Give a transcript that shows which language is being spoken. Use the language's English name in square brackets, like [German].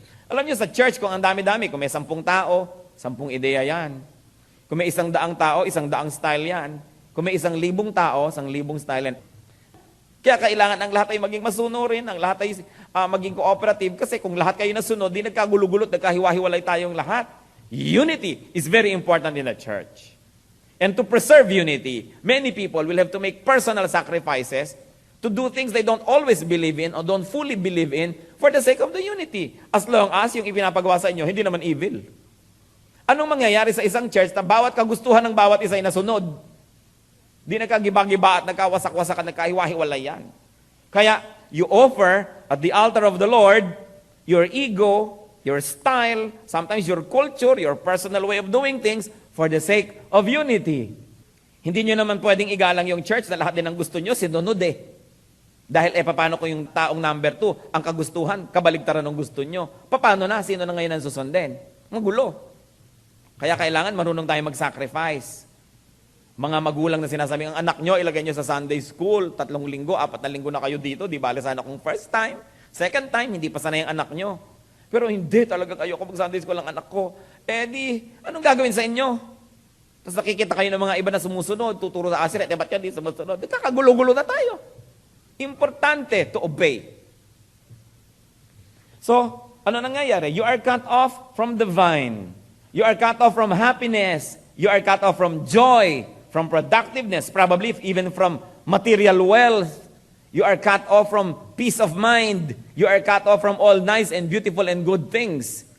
[Filipino] Alam niyo, sa church, kung ang dami-dami, kung may 10 tao, 10 ideya yan. Kung may 100 tao, 100 style yan. Kung may 1,000 tao, 1,000 style yan. Kaya kailangan ang lahat ay maging masunurin, ang lahat ay maging cooperative, kasi kung lahat kayo nasunod, di nagkagulugulot, nagkahiwa-hiwalay tayong lahat. [English] Unity is very important in the church. And to preserve unity, many people will have to make personal sacrifices to do things they don't always believe in or don't fully believe in for the sake of the unity. As long as [Filipino] yung ipinapagawa sa inyo, hindi naman evil. Anong mangyayari sa isang church na bawat kagustuhan ng bawat isa ay nasunod? Di nagkagiba-giba at nagkawasak-wasak at nagkahiwa-hiwalay yan. [English] Kaya, you offer at the altar of the Lord your ego, your style, sometimes your culture, your personal way of doing things, for the sake of unity. [Filipino] Hindi nyo naman pwedeng igalang yung church na lahat din ang gusto nyo, sinunod eh. Dahil paano ko yung taong number 2, ang kagustuhan, kabaligtaran ng gusto nyo. Paano na? Sino na ngayon ang susundin? Magulo. Kaya kailangan marunong tayo mag-sacrifice. Mga magulang na sinasabi, ang anak nyo, ilagay nyo sa Sunday school, 3 linggo, 4 linggo na kayo dito, di bale sana kung first time. Second time, hindi pa sana yung anak nyo. Pero hindi talaga kayo, kung mag-Sunday school ang anak ko, anong gagawin sa inyo? Tapos nakikita kayo ng mga iba na sumusunod, tuturo sa asiret, ba't yan di sumusunod? Kakagulo-gulo na tayo. [English] Importante to obey. [Filipino] So, ano nangyayari? [English] You are cut off from the vine. You are cut off from happiness. You are cut off from joy, from productiveness, probably even from material wealth. You are cut off from peace of mind. You are cut off from all nice and beautiful and good things.